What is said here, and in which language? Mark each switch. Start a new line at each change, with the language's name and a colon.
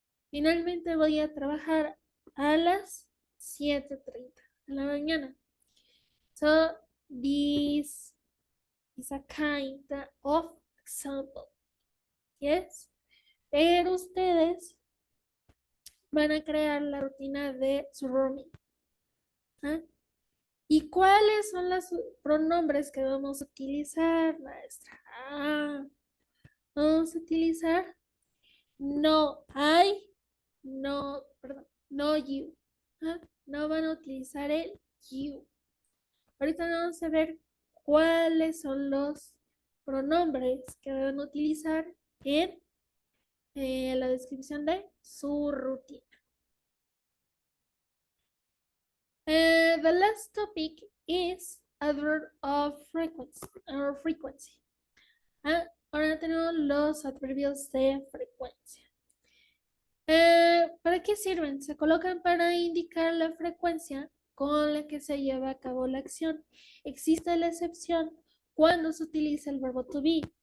Spanish: Finalmente voy a trabajar a las 7:30 de la mañana.
English: So, this is a kind of example.
Spanish: Yes. Pero ustedes van a crear la rutina de su rooming. ¿Ah? ¿Y cuáles son los pronombres que vamos a utilizar, maestra? Vamos a utilizar no I, no, perdón, no you. ¿Ah? No van a utilizar el you. Ahorita vamos a ver cuáles son los pronombres que van a utilizar en la descripción de su rutina.
English: The last topic is adverb of frequency.
Spanish: Ahora tenemos los adverbios de frecuencia. ¿Para qué sirven? Se colocan para indicar la frecuencia con la que se lleva a cabo la acción. Existe la excepción cuando se utiliza el verbo to be.